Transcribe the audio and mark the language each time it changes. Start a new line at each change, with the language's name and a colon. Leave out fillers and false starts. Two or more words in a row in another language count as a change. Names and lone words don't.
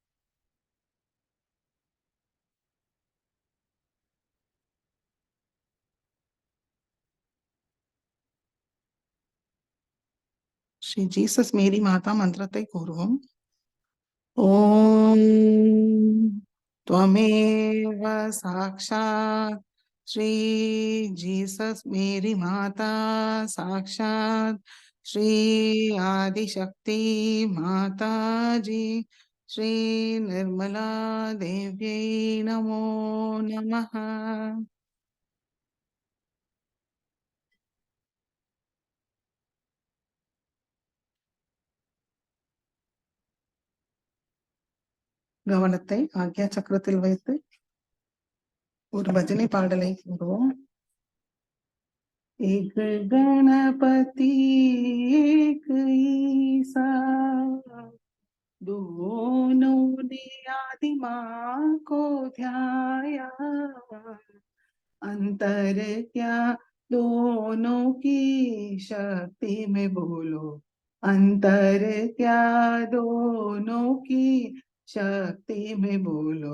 Tamil: ஸ்ரீ ஜீசஸ் மேரி மாதா மந்திரத்தை கூறுவோம்.
Sanskrit: ஓம் त्वमेव साक्षात् श्री जीसस मेरी माता साक्षात् श्री आदिशक्ति माता जी श्री निर्मला देव्यै नमो नमः.
Tamil: கவனத்தை ஆக்யா சக்கரத்தில் வைத்து ஒரு பஜனை பாடலை கூறுவோம்.
Hindi: एक गणपति एक ईसा दोनों ने आदि माँ को ध्याया, अंतर क्या दोनों की शक्ति में बोलो, अंतर क्या दोनों की शक्ति में बोलो.